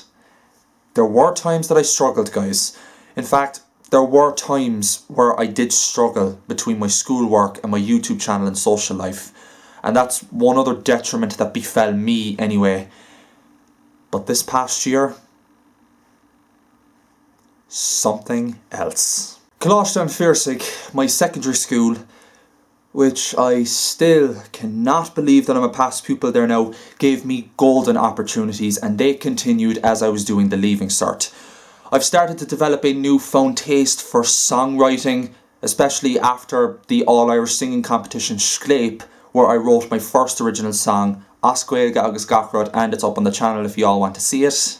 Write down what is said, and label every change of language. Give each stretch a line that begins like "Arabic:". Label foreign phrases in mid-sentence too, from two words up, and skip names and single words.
English: There were times that I struggled, guys. In fact, there were times where I did struggle between my schoolwork and my YouTube channel and social life. And that's one other detriment that befell me anyway. But this past year, something else. Coláiste an Fiorsaigh, my secondary school, which I still cannot believe that I'm a past pupil there now, gave me golden opportunities, and they continued as I was doing the Leaving Cert. I've started to develop a newfound taste for songwriting, especially after the All-Irish Singing Competition Sclape, where I wrote my first original song, Asque agus Gachrod, and it's up on the channel if you all want to see it.